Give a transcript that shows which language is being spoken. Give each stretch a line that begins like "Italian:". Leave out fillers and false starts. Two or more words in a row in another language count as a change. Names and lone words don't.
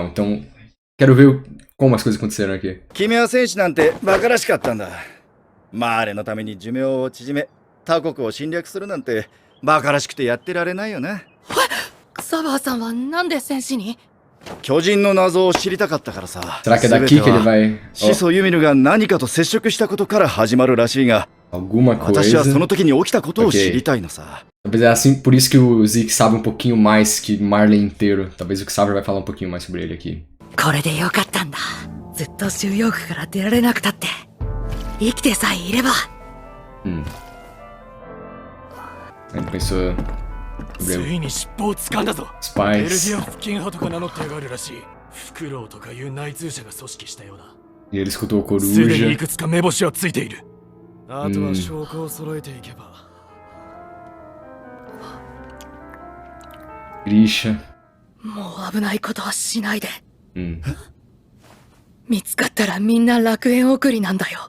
Portuguese: Então, quero ver como as coisas aconteceram aqui.
Japanese: 君は戦士なんて馬鹿らしかったんだ。マーレのために寿命を縮め、他国を侵略するなんて馬鹿らしくてやってられないよな。クサバーさんはなんで戦士に？巨人の謎を知りたかったからさ。
Portuguese: Será que é daqui que ele vai...
Japanese: 始祖ユミルが何かと接触したことから始まるらしいが、
Portuguese: Alguma
Japanese: 私は
Portuguese: coisa...
Japanese: その時に起きたことを知りたいのさ。
Portuguese: Talvez é assim, por isso que o Zeke sabe um pouquinho mais que Marley inteiro. Talvez o Xavier vai falar um pouquinho mais sobre ele aqui.
Japanese: これでよかったんだ。ずっと収容区から出られなくたって生きてさえいれば。
Portuguese: Ele pensou...
Japanese: ついに尻尾を掴んだぞ。
Portuguese: Os
Japanese: ベル
Portuguese: pais...
Japanese: ギア付近派とか名乗ってやがるらしい。フクロウとかいう内通者が組織したようだ。
Portuguese: E ele escutou o
Japanese: すでにい
Portuguese: Coruja.
Japanese: くつか目星はついている。あとは証拠を揃えていけば。 Grisha. もう危ないことはしないで。 Hum. 見つかったらみんな楽園送りなんだよ。